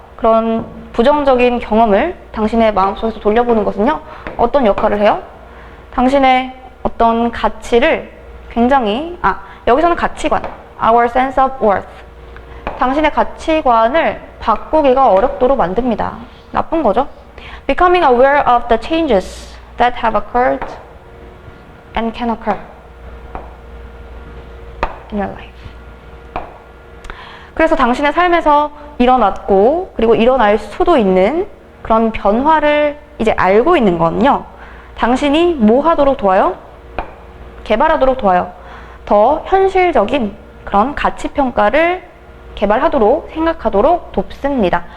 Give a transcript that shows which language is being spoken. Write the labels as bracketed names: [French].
[Korean] 그런 부정적인 경험을 당신의 마음속에서 돌려보는 것은요, 어떤 역할을 해요? 당신의 어떤 가치를 굉장히, 여기서는 가치관, [English] our sense of worth. [Korean] 당신의 가치관을 바꾸기가 어렵도록 만듭니다. 나쁜 거죠. [English] Becoming aware of the changes that have occurred and can occur in your life. [Korean] 그래서 당신의 삶에서 일어났고 그리고 일어날 수도 있는 그런 변화를 이제 알고 있는 건요, 당신이 뭐 하도록 도와요? 개발하도록 도와요. 더 현실적인 그런 가치평가를 개발하도록 생각하도록 돕습니다.